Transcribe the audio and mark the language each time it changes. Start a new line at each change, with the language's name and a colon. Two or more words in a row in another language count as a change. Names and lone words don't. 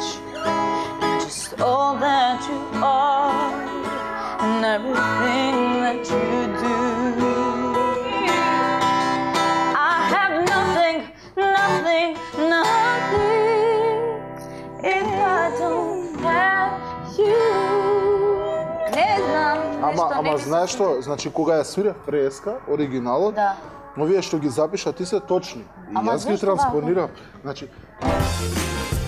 English: Just all that you are and everything that you do. I have nothing, nothing, nothing if I don't have you.
Macedonian: Не знам, Ама знаеш што, значи кога ја свирев преска, оригиналот, Да. овие што ги запиша ти се точни. И Ама јас ги зашто вака? транспонирав. Значи,